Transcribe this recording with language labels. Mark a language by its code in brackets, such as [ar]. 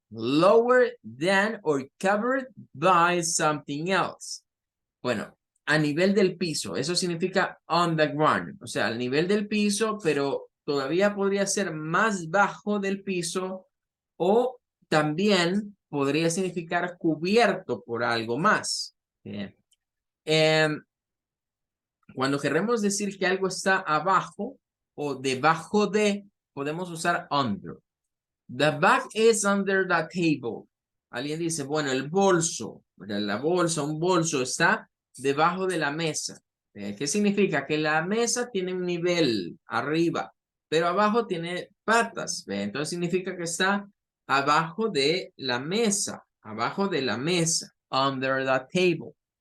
[en] Lower than or covered by something else. [es] Bueno, a nivel del piso, eso significa [en] on the ground, [es] o sea, al nivel del piso, pero todavía podría ser más bajo del piso o también podría significar cubierto por algo más. Bien. Cuando queremos decir que algo está abajo o debajo de, podemos usar under. [en] The bag is under the table. [es] Alguien dice, bueno, el bolso, la bolsa, un bolso está debajo de la mesa. ¿Qué significa? Que la mesa tiene un nivel arriba, pero abajo tiene patas. Entonces significa que está abajo de la mesa, abajo de la mesa, [en] under the table.